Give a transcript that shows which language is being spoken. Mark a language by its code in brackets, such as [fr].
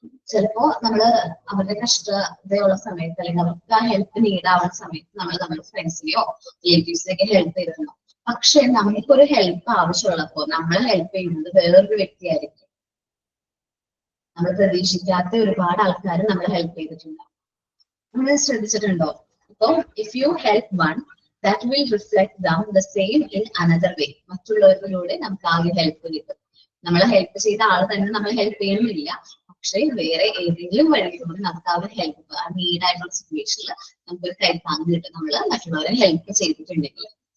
[ml] ചിലപ്പോ നമ്മള് അവരുടെ കഷ്ടതയുള്ള സമയത്ത് അല്ലെങ്കിൽ അവർക്ക് ആ ഹെൽപ്പ് നീടാവുന്ന സമയത്ത് നമ്മൾ നമ്മുടെ ഫ്രണ്ട്സിനെയോ റിലേറ്റീവ്സിനെയൊക്കെ ഹെൽപ്പ് ചെയ്തിട്ടുണ്ടോ. പക്ഷെ നമുക്കൊരു ഹെൽപ്പ് ആവശ്യമുള്ളപ്പോ നമ്മൾ ഹെൽപ്പ് ചെയ്യുന്നത് വേറൊരു വ്യക്തിയായിരിക്കും. നമ്മൾ പ്രതീക്ഷിക്കാത്ത ഒരുപാട് ആൾക്കാർ നമ്മൾ ഹെൽപ്പ് ചെയ്തിട്ടുണ്ടാവും. നമ്മൾ ശ്രദ്ധിച്ചിട്ടുണ്ടോ? [en] ഇപ്പൊ if you help one that will reflect them the same in another way. [ml] മറ്റുള്ളവരിലൂടെ നമുക്ക് ആ ഹെൽപ്പ് കിട്ടും. നമ്മളെ ഹെൽപ്പ് ചെയ്ത ആൾ തന്നെ നമ്മൾ ഹെൽപ്പ് ചെയ്യണമെന്നില്ല, പക്ഷെ വേറെ ഏതെങ്കിലും വഴിയിലൂടെ നമുക്ക് ആ ഹെൽപ്പ് ആ നീഡായിട്ടുള്ള സിറ്റുവേഷനിൽ നമുക്കൊരു കൈത്താങ്ങ് കിട്ടും നമ്മൾ മറ്റുള്ളവരെ ഹെൽപ്പ് ചെയ്തിട്ടുണ്ടെങ്കിൽ.